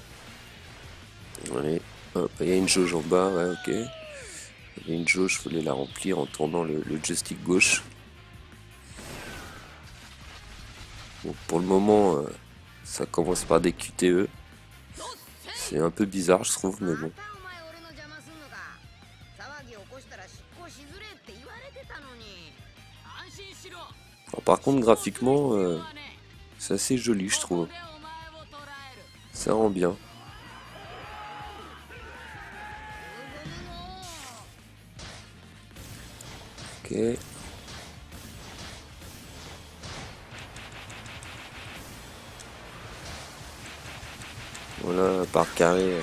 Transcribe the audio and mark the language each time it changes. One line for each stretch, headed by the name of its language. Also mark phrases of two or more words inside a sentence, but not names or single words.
French: Allez, hop, il y a une jauge en bas, ouais, ok. Il y a une jauge, il fallait la remplir en tournant le joystick gauche. Bon, pour le moment, ça commence par des QTE. C'est un peu bizarre, je trouve, mais bon.
Japanese: またお前俺の邪魔すんのか。騒ぎ起こしたら執行しづれって言われてたのに。安心しろ。
French: Alors, par contre, graphiquement, c'est assez joli, je
Japanese: こ
French: trouve.
Japanese: こでお前を捕らえる。
French: Ça rend bien. Ok. Voilà, par carré.